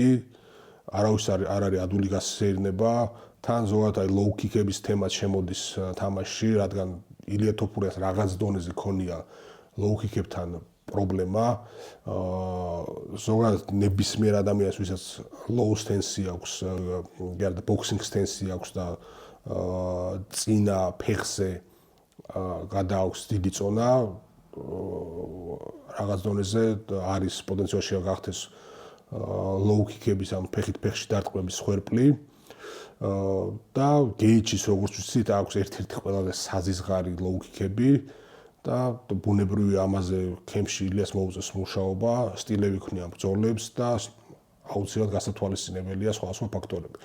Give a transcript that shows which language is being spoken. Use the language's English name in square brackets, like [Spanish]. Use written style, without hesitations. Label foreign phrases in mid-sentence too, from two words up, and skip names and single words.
[Georgian] არავის არ არის ადვილი გასეირნება. თან ზოგადად [English] low kick-ების [Georgian] თემაც შემოდის თამაშში, რადგან ილია თოფურიას რაღაც დონეზე ქონია [English] low kick-ებთან [Georgian] პრობლემა. ზოგადად ნებისმიერ ადამიანს, ვისაც [English] low stance-ი [Georgian] აქვს, გარდა [English] boxing stance-ი [Georgian] აქვს და წინა ფეხზე გადააქვს დიდი წონა, რაღაც დონეზე არის პოტენციალში გახდეს [English] low kick-ების [Georgian] ან ფეხით ფეხში დარტყმების ხვერპლი. და გეიჩის როგორც ვიცით, აქვს ერთ-ერთი ყველაზე საზიზღარი [English] low kick-ები [Georgian] და ბუნებრივია ამაზე კემპში ილიას მოუწევს მუშაობა, სტილები ქნია ბრძოლებს და აუცილებლად გასათვალისწინებელია სხვა ფაქტორები.